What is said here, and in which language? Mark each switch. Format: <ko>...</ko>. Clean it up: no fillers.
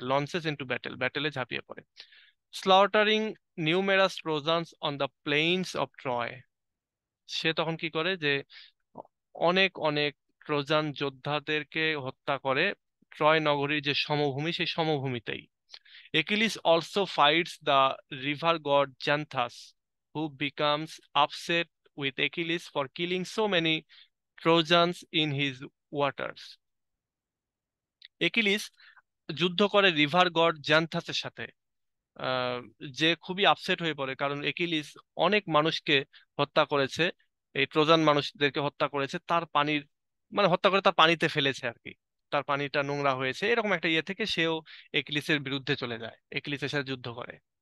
<en>launches into battle,</en> <bn>ব্যাটেলে ঝাঁপিয়ে পড়ে।</bn> <en>Slaughtering numerous Trojans on the plains of Troy.</en> <bn>সে তখন কি করে যে অনেক অনেক ট্রোজান যোদ্ধাদেরকে হত্যা করে ট্রয় নগরীর যে সমভূমি, সেই সমভূমিতেই।</bn> <en>Achilles also fights the river god Xanthus, who becomes upset with Achilles for killing so many Trojans in his waters.</en> <bn>একিলিস যুদ্ধ করে রিভার গড জ্যান্থাসের সাথে, আহ, যে খুবই আপসেট হয়ে পড়ে কারণ একিলিস অনেক মানুষকে হত্যা করেছে, এই ট্রোজান মানুষদেরকে হত্যা করেছে তার পানির মানে হত্যা করে তার পানিতে ফেলেছে আর কি, তার পানিটা নোংরা হয়েছে, এরকম একটা ইয়ে থেকে সেও একিলিসের বিরুদ্ধে চলে যায়, একিলিসের সাথে যুদ্ধ করে।</bn>